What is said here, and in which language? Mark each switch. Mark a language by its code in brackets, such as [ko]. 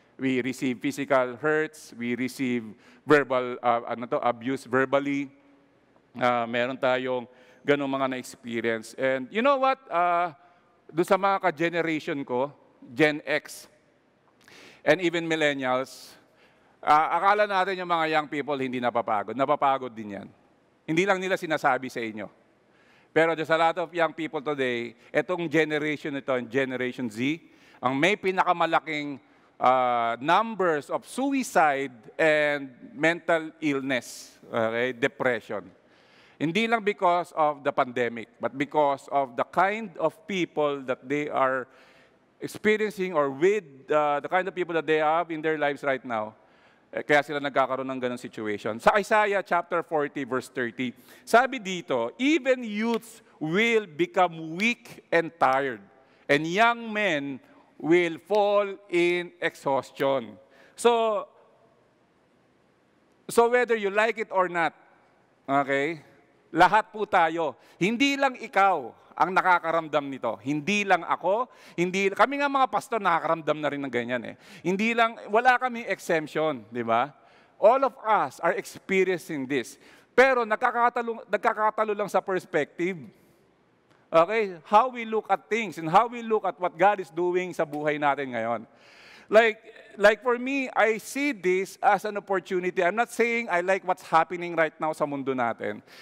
[en] We receive physical hurts. We receive verbal, abuse verbally. [tl] Meron tayong ganong mga na-experience. [en] And you know what? [tl] Doon sa mga ka-generation ko, Gen X, and even millennials, akala natin yung mga young people hindi napapagod. Napapagod din yan. Hindi lang nila sinasabi sa inyo. [en] Pero there's a lot of young people today, [tl] etong generation ito, [en] Generation Z, [tl] ang may pinakamalaking [en] numbers of suicide and mental illness, okay? Depression. Hindi lang because of the pandemic, but because of the kind of people that they are experiencing or with the kind of people that they have in their lives right now. [tl] Kaya sila nagkakaroon ng ganong situation. Sa Isaiah chapter 40, verse 30, sabi dito, [en] even youths will become weak and tired, and young men will fall in exhaustion. So whether you like it or not, okay, [tl] lahat po tayo. Hindi lang ikaw ang nakakaramdam nito. Hindi lang ako, kami nga mga pastor nakakaramdam na rin ng ganyan eh. Wala kaming exemption, di ba? [en] All of us are experiencing this. [tl] Pero nagkakatalo lang sa perspective. [en] Okay? How we look at things and how we look at what God is doing [tl] sa buhay natin ngayon. [en] Like for me, I see this as an opportunity. I'm not saying I like what's happening right now [tl] sa mundo natin.